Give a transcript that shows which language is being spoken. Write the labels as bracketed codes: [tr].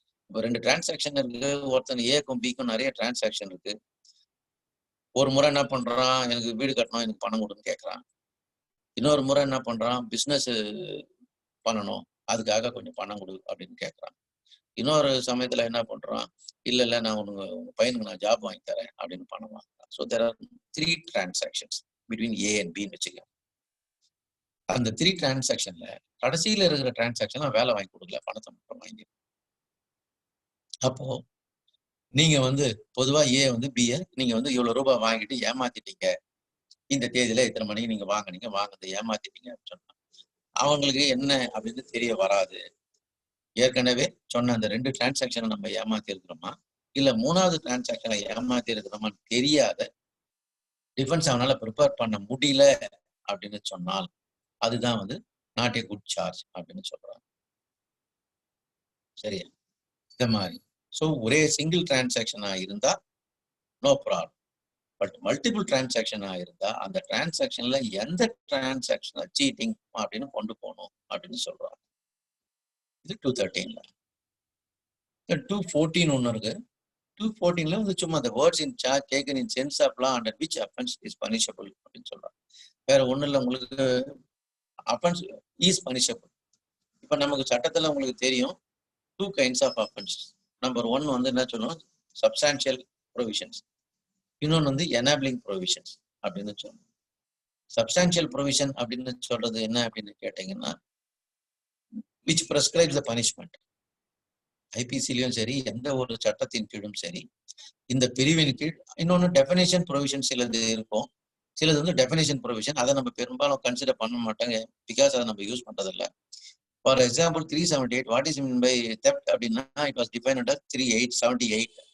[ta] இப்போ 2 டிரான்சாக்ஷன் இருக்கு, ஒருத்தன் ஏக்கும் பிக்கும் நிறைய டிரான்சாக்ஷன் இருக்கு. ஒரு முறை என்ன பண்றான், எனக்கு வீடு கட்டணும், எனக்கு பணம் கொடுன்னு கேட்கறான். இன்னொரு முறை என்ன பண்றான், பிசினஸ் பண்ணணும், அதுக்காக கொஞ்சம் பணம் கொடு அப்படின்னு கேட்கறான். இன்னொரு சமயத்துல என்ன பண்றான், இல்ல நான் உங்க பையனுக்கு நான் ஜாப் வாங்கி தரேன் அப்படின்னு பணம் வாங்குறான். [en] so there are 3 transactions between A and B [ta] வச்சுக்க. அந்த 3 டிரான்சாக்ஷன்ல கடைசியில இருக்கிற டிரான்சாக்ஷன் வேலை வாங்கி கொடுக்கல, பணத்தை மட்டும் வாங்கி. அப்போ நீங்க பொதுவா ஏ பிஏ நீங்க இவ்வளவு ரூபாய் வாங்கிட்டு ஏமாத்திட்டீங்க, இந்த தேதியில இத்தனை மணிக்கு நீங்க வாங்கினதை ஏமாத்திட்டீங்க அப்படின்னு சொன்னா அவங்களுக்கு என்ன அப்படின்னு தெரிய வராது. ஏற்கனவே சொன்ன அந்த 2 டிரான்சாக்ஷனை நம்ம ஏமாத்தி இருக்கிறோமா, இல்ல 3வது டிரான்சாக்ஷனை ஏமாத்தி இருக்கிறோமான்னு தெரியாத, டிஃபென்ஸ் அவனால ப்ரிப்பேர் பண்ண முடியல அப்படின்னு சொன்னால் அதுதான் [en] not a good charge [ta] அப்படின்னு சொல்றாங்க. சரியா? இந்த மாதிரி ஸோ ஒரே சிங்கிள் டிரான்சாக்ஷனா இருந்தா நோ ப்ராப்ளம். பட் மல்டிபிள் டிரான்சாக்ஷனா இருந்தா அந்த டிரான்சாக்ஷன்ல எந்த டிரான்சாக்ஷனை சீட்டிங் அப்படின்னு கொண்டு போகணும் அப்படின்னு சொல்றாங்க. இது 213ல. 214 ஒன்று இருக்கு. 214ல சும்மா [en] the words in charge taken in sense of law under which offense is punishable [ta] அப்படின்னு சொல்றாங்க. வேற ஒண்ணு இல்லை, உங்களுக்கு [en] offense is punishable. [ta] இப்ப நமக்கு சட்டத்துல உங்களுக்கு தெரியும் [en] 2 kinds of offenses. [ta] நம்பர் 1 என்ன சொல்லுவோம், substantial provisions. இன்னொன்று enabling provisions அப்படின்னு சொல்லுவோம். substantial provision அப்படின்னு சொல்றது என்ன அப்படின்னு கேட்டீங்கன்னா, [en] which prescribes the punishment. [ta] ஐபிசிலையும் சரி, எந்த ஒரு சட்டத்தின் கீழும் சரி, இந்த பிரிவின் கீழ் இன்னொன்று டெஃபினேஷன் ப்ரொவிஷன் சிலது இருக்கும். சிலது டெஃபினேஷன் ப்ரொவிஷன், அதை நம்ம பெரும்பாலும் கன்சிடர் பண்ண மாட்டாங்க, பிகாஸ் அதை நம்ம யூஸ் பண்றதில்ல. [en] for example 378 what is mean by theft [ta] அப்படின்னா, [en] It was define under 3878.